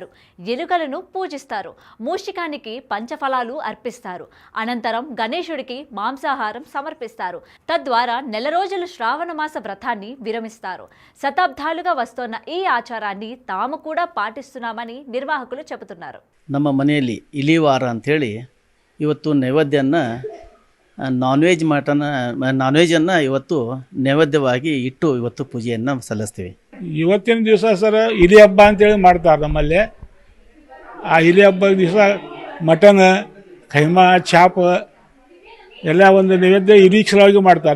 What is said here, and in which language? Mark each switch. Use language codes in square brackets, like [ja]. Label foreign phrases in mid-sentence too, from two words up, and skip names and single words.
[te] ఎలుకలను పూజిస్తారు. మూషికానికి పంచఫలాలు అర్పిస్తారు. అనంతరం గణేశుడికి మాంసాహారం సమర్పిస్తారు. తద్వారా నెల రోజులు శ్రావణ మాస వ్రతాన్ని విరమిస్తారు. శతాబ్దాలుగా వస్తున్న ఈ ఆచారాన్ని తాము కూడా పాటిస్తున్నామని నిర్వాహకులు చెబుతున్నారు. [kn] ನಮ್ಮ ಮನೆಯಲ್ಲಿ ಇಲಿವಾರ ಅಂಥೇಳಿ ಇವತ್ತು ನೈವೇದ್ಯನ ನಾನ್ ವೆಜನ್ನು ಇವತ್ತು ನೈವೇದ್ಯವಾಗಿ ಇಟ್ಟು ಇವತ್ತು ಪೂಜೆಯನ್ನು ಸಲ್ಲಿಸ್ತೀವಿ. ಇವತ್ತಿನ ದಿವಸ ಸರ್ ಇಲಿ ಹಬ್ಬ ಅಂತೇಳಿ ಮಾಡ್ತಾರೆ ನಮ್ಮಲ್ಲಿ. ಆ ಇಲಿ ಹಬ್ಬದ ದಿವಸ ಮಟನ್, ಖೈಮಾ, ಚಾಪ್ ಎಲ್ಲ ಒಂದು ನೈವೇದ್ಯ ಇರೀಕ್ಷವಾಗಿ ಮಾಡ್ತಾರೆ.